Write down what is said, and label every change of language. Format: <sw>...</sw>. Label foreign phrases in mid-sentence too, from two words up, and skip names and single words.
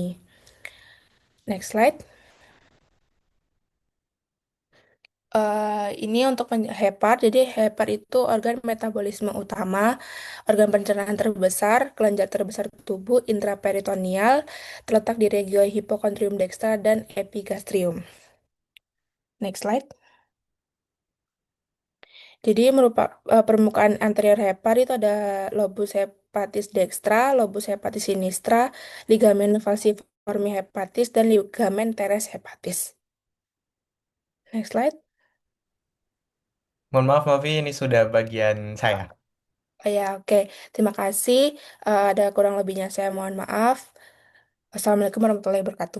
<en>Next slide.</en> <id>Ini untuk hepar. Jadi hepar itu organ metabolisme utama, organ pencernaan terbesar, kelenjar terbesar tubuh intraperitoneal, terletak di regio hipokondrium dextra dan epigastrium.</id> <en>Next slide.</en> <id>Jadi permukaan anterior hepar itu ada lobus hepatis dextra, lobus hepatis sinistra, ligamen falciformi hepatis, dan ligamen teres hepatis.</id> <en>Next slide.</en> <id>Mohon maaf, Mavi, ini sudah bagian saya. Oh ya, oke. Terima kasih. Ada kurang lebihnya saya mohon maaf.</id> <ar>السلام عليكم ورحمة الله وبركاته.</ar>